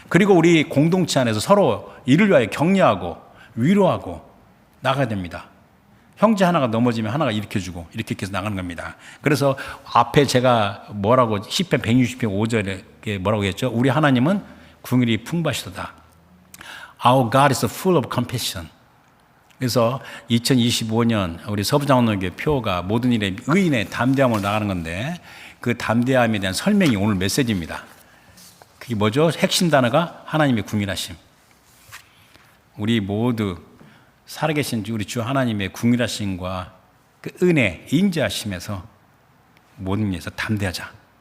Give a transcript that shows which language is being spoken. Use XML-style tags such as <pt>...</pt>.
<ko>그리고 우리 공동체 안에서 서로 이를 위하여 격려하고 위로하고 나가야 됩니다. 형제 하나가 넘어지면 하나가 일으켜주고 이렇게 해서 나가는 겁니다. 그래서 앞에 제가 뭐라고 시편 160편 5절에 뭐라고 했죠? 우리 하나님은 긍휼이 풍부하시도다.</ko> <en>Our God is full of compassion.</en> <ko>그래서 2025년 우리 서부장로교회 표가 모든 일에 의인의 담대함으로 나가는 건데 그 담대함에 대한 설명이 오늘 메시지입니다. 그게 뭐죠? 핵심 단어가 하나님의 긍휼하심. 우리 모두 살아계신 우리 주 하나님의 긍휼하심과 그 은혜, 인자하심에서 모든 일에서 담대하자.</ko>